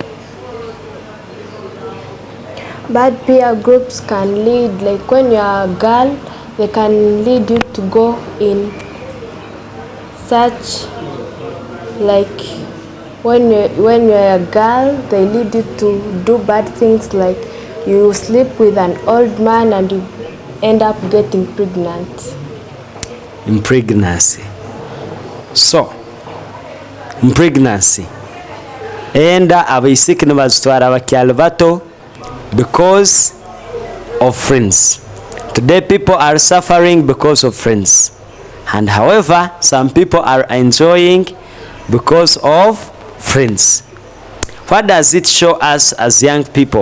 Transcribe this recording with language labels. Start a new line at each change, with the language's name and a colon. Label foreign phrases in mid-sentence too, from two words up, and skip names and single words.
English: Bad peer groups can lead, like when you are a girl, they can lead you to go in such, like when you're a girl, they lead you to do bad things, like you sleep with an old man and you end up getting pregnant. In pregnancy. So, in pregnancy.
Tooro: Enda abaisiki nibazitwara abakyalo bato
English: because of friends. Today people are suffering because of friends. And however, some people are enjoying because of friends. What does it show us as young people?